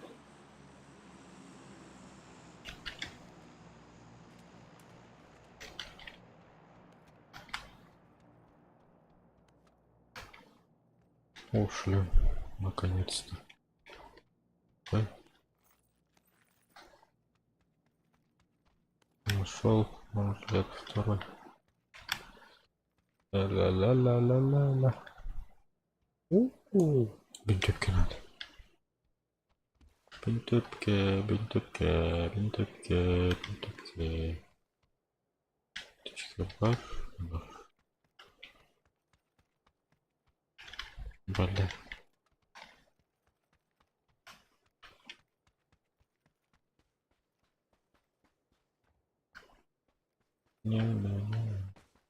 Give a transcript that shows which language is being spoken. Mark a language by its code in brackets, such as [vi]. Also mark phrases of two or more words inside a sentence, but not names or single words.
[ru] Ушли. Наконец-то. Ой. Нашел. Может, второй. Ла-ла-ла-ла-ла-ла. Бинтепки надо. Бинтепки. Птичка бар. Бля. Не.